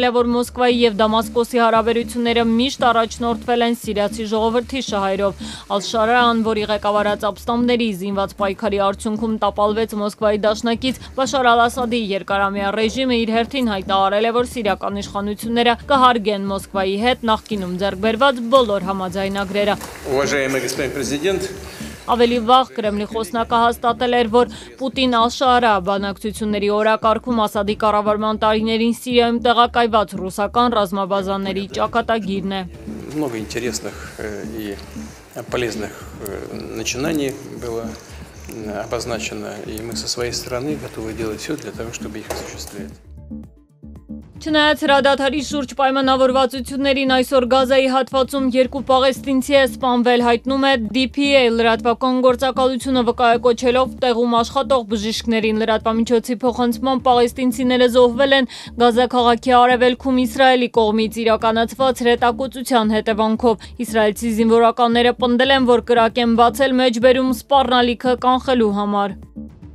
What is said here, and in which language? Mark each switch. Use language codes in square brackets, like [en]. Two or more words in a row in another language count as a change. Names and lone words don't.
[hy] է, որ Մոսկվայի եւ Դամասկոսի հարաբերությունները միշտ առաջնորդվել են սիրիացի ժողովրդի շահերով։ Ալ-Շարաան, որի ղեկավարած ապստամբների զինված պայքարի արդյունքում տապալվեց Մոսկվայի դաշնակից Բաշար Ալ-Ասադի երկարամյա ռեժիմը, իր հերթին հայտարարել է, որ սիրիական իշխանությունները կհարգեն Մոսկվայի հետ նախկինում ձեռք բերված բոլոր համաձայնագրերը։ Ավելի վաղ Կրեմլի խոսնակը հաստատել էր, որ Պուտին-Ալ-Շարա բանակցությունների օրակարգում Ասադի կառավարման տարիներին Սիրիայում տեղակայված ռուսական ռազմաբազաների ճակատագիրն է։ [ru] Много интересных и полезных начинаний было обозначено, и мы со своей стороны готовы делать все для того, чтобы их осуществлять. [hy] Չնայած հրադադարի շուրջ պայմանավորվածություններին այսօր Գազայի հատվածում երկու պաղեստինցի է սպանվել, հայտնում է DPA լրատվական գործակալությունը վկայակոչելով տեղում աշխատող բժիշկներին։ Լրատվամիջոցի փոխանցման պաղեստինցիները զոհվել են Գազա քաղաքի արևելքում Իսրայելի կողմից իրականացված հրետակոծության հետևանքով։ Իսրայելցի զինվորականները պնդել են, որ կրակ են բացել մեջբերում սպառնալիքը կանխելու համար։